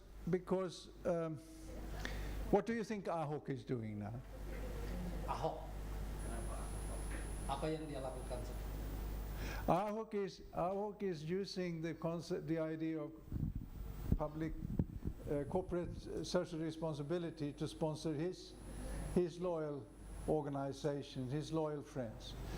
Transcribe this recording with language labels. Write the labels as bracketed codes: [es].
[en] Because what do you think Ahok is doing now? [id] Ahok, apa yang dia lakukan? [en] Ahok is using the concept, the idea of public corporate social responsibility to sponsor his loyal organizations, his loyal friends.